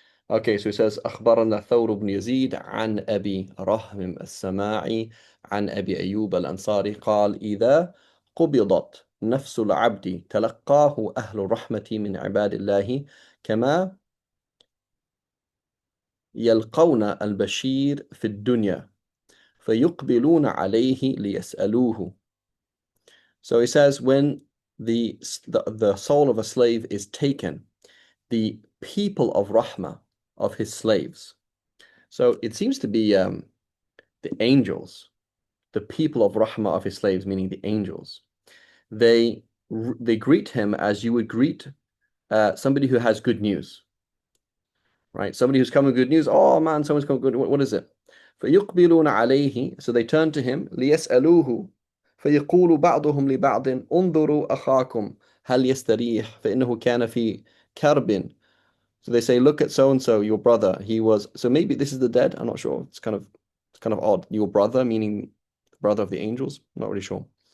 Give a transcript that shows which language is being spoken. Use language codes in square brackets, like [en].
[en] Okay, so he says [ar] أخبرنا ثور بن يزيد عن أبي رهم السماعي عن أبي أيوب الأنصاري قال إذا قبضت نفس العبد تلقاه أهل الرحمة من عباد الله كما يلقون البشير في الدنيا فيقبلون عليه ليسألوه. [en] So he says when the soul of a slave is taken, the people of Rahmah, of his slaves. So it seems to be the angels, the people of Rahmah of his slaves, meaning the angels. They greet him as you would greet somebody who has good news, right? Somebody who's coming with good news. Oh man, someone's coming good. What is it? [ar] فيقبلون عليه, [en] so they turn to him, [ar] ليسألوه, فيقول بعضهم لبعض انظروا أخاكم هل يستريح فإنه كان في كرب. [en] So they say, look at so and so, your brother. He was, so maybe this is the dead. I'm not sure. It's kind of odd. Your brother, meaning the brother of the angels. I'm not really sure.